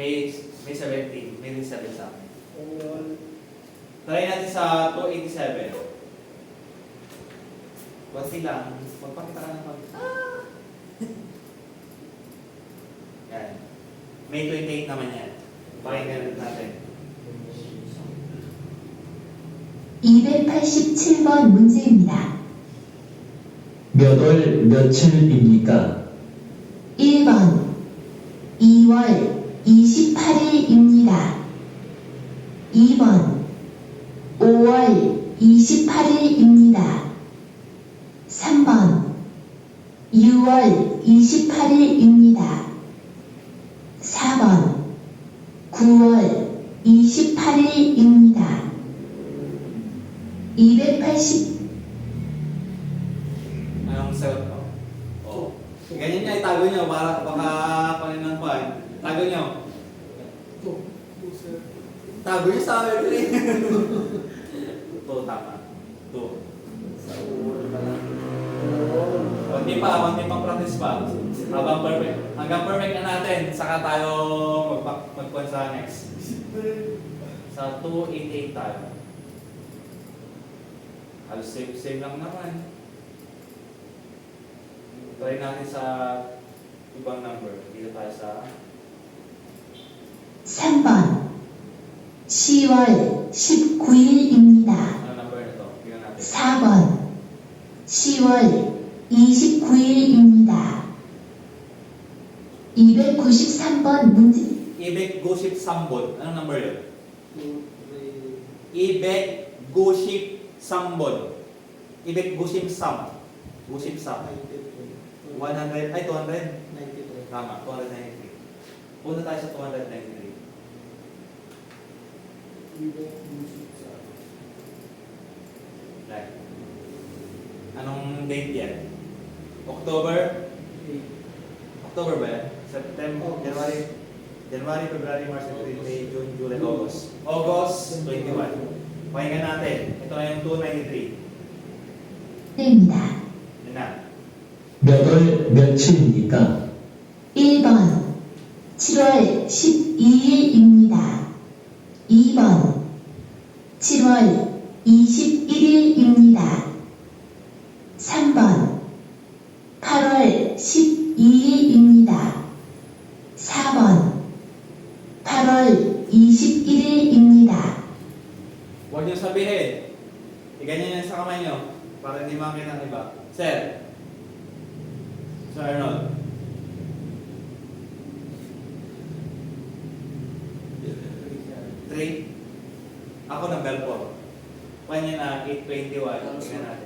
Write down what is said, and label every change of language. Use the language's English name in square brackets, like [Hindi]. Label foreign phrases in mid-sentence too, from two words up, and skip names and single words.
[Filipino] May 17. May 27 sa amin. All. Try natin sa 287. Kunti lang. Magpakita ka ng pag... Yan. May 28 naman yan. Pakinggan natin. [Korean] 287번 문제입니다. 몇 월 며칠입니까? 1번 2월 28일입니다. 2번 5월 28일입니다. 3번 6월 28일입니다. 4번 9월 28일입니다. [Filipino] 280 Anong sagot mo? Oo. Ganyan niya, itago niyo. Para baka paninan pa eh. Tago niyo. 2 sir. Tago niyo sa amin rin. 2, tama. 2. Sa ulo pa lang. Kunti pa practice pa. Hanggang perfect na natin, saka tayo magpuan sa next. Sa 288 tayo. Halos same lang naman. Try natin sa ibang number. Dito tayo sa [Korean] 3번 10월 19일입니다. [Filipino] ano number na to? Tingnan natin. [Korean] 4번 10월 29일입니다. 293번 문제 293번. [Filipino] Anong number yun? 2, [Korean] 293번. 293. [Filipino] 100, ay 200. 93. Tama, 293. Punta tayo sa 293. Right. Anong date yan? October? October ba yan? [English] September, January, February, March, April, May, June, July, August. [Filipino] August 21. Pakinggan natin. Ito na yung 293. [Korean] 입니다. [Filipino] Yan na. [Korean] 몇 월 며칠입니까? 1번 7월 12일입니다. 2번 7월 21일입니다. 3번 8월 12일입니다. 4번 8월 21일입니다. [Filipino] Huwag niyo sabihin. Iganyan yan sa kamay niyo para hindi makita ng iba. Sir. Sir Arnold. Three. Ako number 4. Kanya na 821. Tingnan natin.